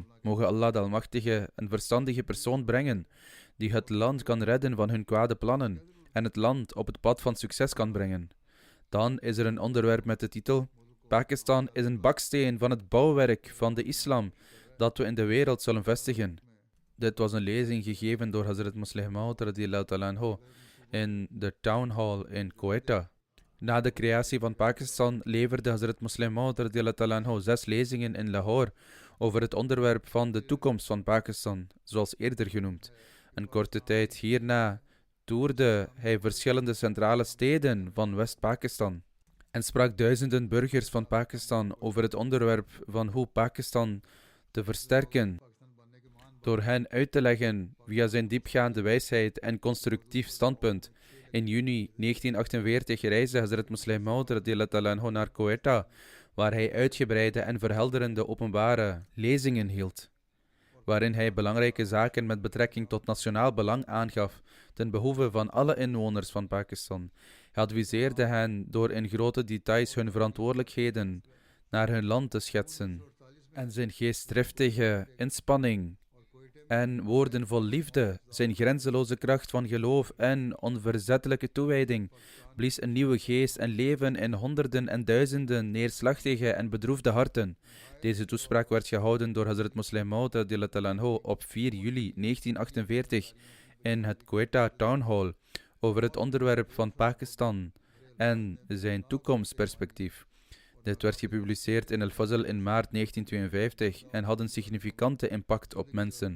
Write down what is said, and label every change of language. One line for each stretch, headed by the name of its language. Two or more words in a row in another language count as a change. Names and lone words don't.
Dutch: Mogen Allah de Almachtige een verstandige persoon brengen, die het land kan redden van hun kwade plannen en het land op het pad van succes kan brengen. Dan is er een onderwerp met de titel: Pakistan is een baksteen van het bouwwerk van de islam dat we in de wereld zullen vestigen. Dit was een lezing gegeven door Hazrat Musleh Maud
Arabic: رضي الله تعالى عنه
Dutch: in de Town Hall in Quetta. Na de creatie van Pakistan leverde Hazrat Musleh Maud
Arabic: رضي الله تعالى عنه
Dutch: 6 lezingen in Lahore over het onderwerp van de toekomst van Pakistan, zoals eerder genoemd. Een korte tijd hierna toerde hij verschillende centrale steden van West-Pakistan en sprak duizenden burgers van Pakistan over het onderwerp van hoe Pakistan te versterken, door hen uit te leggen via zijn diepgaande wijsheid en constructief standpunt. In juni 1948 reisde Hazrat Musleh Maud
Arabic: رضي الله تعالى عنه
Dutch: naar Quetta, waar hij uitgebreide en verhelderende openbare lezingen hield, waarin hij belangrijke zaken met betrekking tot nationaal belang aangaf, ten behoeve van alle inwoners van Pakistan. Hij adviseerde hen door in grote details hun verantwoordelijkheden naar hun land te schetsen en zijn geestdriftige inspanning en woorden vol liefde, zijn grenzeloze kracht van geloof en onverzettelijke toewijding blies een nieuwe geest en leven in honderden en duizenden neerslachtige en bedroefde harten. Deze toespraak werd gehouden door Hazrat Musleh Maud
Arabic: رضي الله تعالى عنه
Dutch: op 4 juli 1948 in het Quetta Town Hall over het onderwerp van Pakistan en zijn toekomstperspectief. Dit werd gepubliceerd in Al-Fazl in maart 1952 en had een significante impact op mensen.